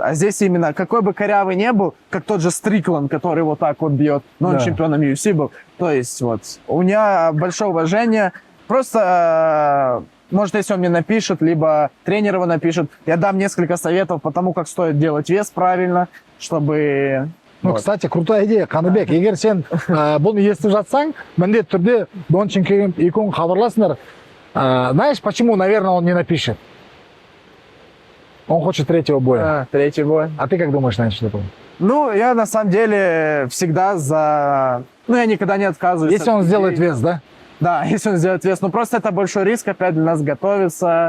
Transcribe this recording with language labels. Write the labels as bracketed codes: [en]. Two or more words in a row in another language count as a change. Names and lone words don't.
[ru] А здесь именно, какой бы корявый не был, как тот же Стрикланд, который вот так вот бьет, но он чемпионом UFC был. То есть вот, у меня большое уважение. Просто, может, если он мне напишет, либо тренер его напишет, я дам несколько советов по тому, как стоит делать вес правильно, чтобы... Ну, вот. Кстати, крутая идея, Қаныбек. [kk] Егер сен бұны естіп жатсаң, міндетті түрде Донченко екеуің хабарласыңдар. [ru] Знаешь, почему, наверное, он не напишет? Он хочет 3-го боя. 3-й бой. А ты как думаешь, насчет этого? Ну, я на самом деле всегда за... Ну, я никогда не отказываюсь. Если он сделает вес, да? Да, если он сделает вес. Ну, просто это большой риск опять для нас готовиться.